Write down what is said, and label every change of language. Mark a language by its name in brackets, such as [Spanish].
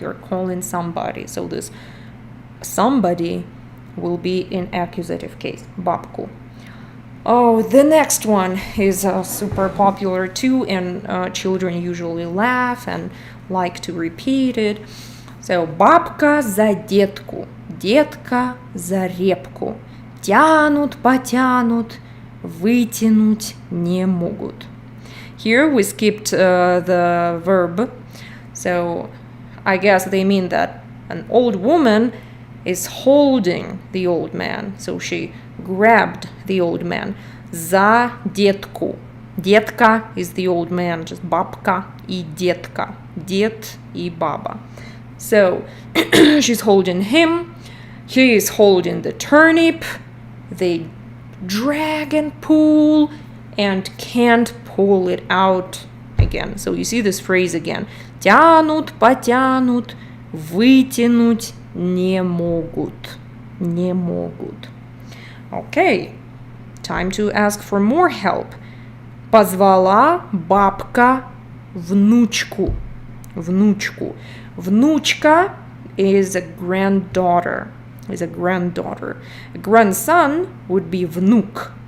[English] You're calling somebody. So this somebody will be in accusative case, бабку. Oh, the next one is super popular too, and children usually laugh and like to repeat it. [Russian] So, бабка за детку, детка за репку. Тянут, потянут, вытянуть не могут. [English] Here we skipped the verb, so I guess they mean that an old woman is holding the old man, so she grabbed the old man. [Russian] За детку. [English] Детка is the old man, just [Russian] бабка и детка. Дед и баба. [English] So she's holding him, He is holding the turnip. They drag and pull and can't pull it out again. So you see this phrase again. [Russian] Тянут, потянут, вытянуть не могут. Не могут. [English] Okay, time to ask for more help. [Russian] Позвала бабка внучку. Внучку. [English] Внучка is a granddaughter. A grandson would be внук.